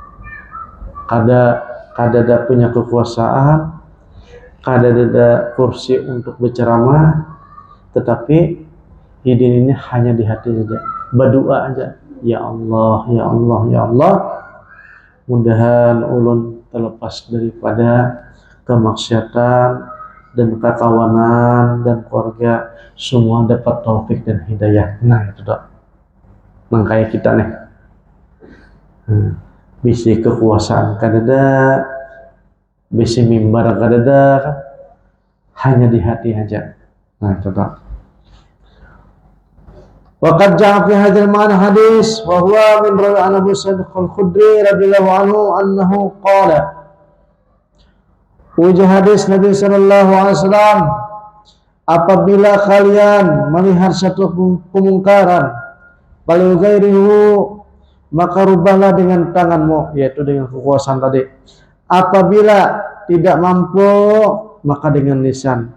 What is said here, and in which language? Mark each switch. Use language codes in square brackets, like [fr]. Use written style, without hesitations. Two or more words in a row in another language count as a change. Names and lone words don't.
[bjn] Kada punya kekuasaan, kada ada kursi untuk berceramah, tetapi hidin ini hanya di hati saja, berdoa aja, [ar] يا الله، يا الله، يا الله, [bjn] mudahan ulun terlepas daripada kemaksiatan dan kekawanan dan keluarga, semua dapat taufik dan hidayah. Nah itu dok, makanya kita nih bisi kekuasaan kadada, bisi mimbar kadada, hanya di hati aja. Nah itu dok. [ar] وقد جاء في هذا المعنى حديث وهو من راوي عن أبو سعيد الخدري رضي الله عنه أنه قال. [bjn] Uji hadis Nabi [ar] صلى الله عليه وسلم, [bjn] apabila kalian melihat satu kemungkaran, falyughayyirhu, maka rubahlah dengan tanganmu, yaitu dengan kekuasaan tadi. [id] Apabila tidak mampu, maka dengan lisan.